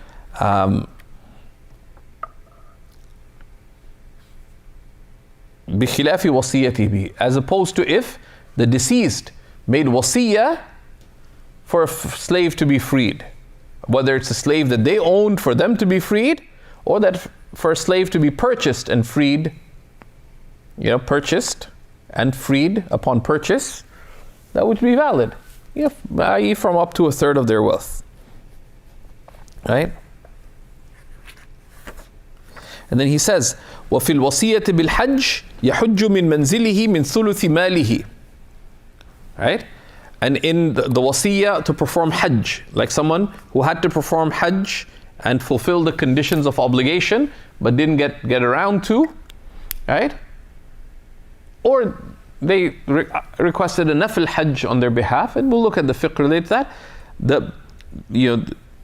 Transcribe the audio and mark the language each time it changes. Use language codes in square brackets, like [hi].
[ar] بِخِلَافِ وَصِيَّتِهِ بِهِ, [en] as opposed to if the deceased made wasiyah for a slave to be freed, whether it's a slave that they owned for them to be freed, or that for a slave to be purchased and freed, purchased and freed upon purchase, that would be valid, i.e. from up to a third of their wealth, right? And then he says, [ar] وَفِي الْوَصِيَّةِ بِالْحَجِّ يَحُجُّ مِنْ مَنْزِلِهِ مِنْ ثُلُثِ مَالِهِ. [en] Right? And in the wasiyah to perform hajj, like someone who had to perform hajj and fulfill the conditions of obligation, but didn't get around to, right? Or they requested a nafil hajj on their behalf, and we'll look at the fiqh related to that.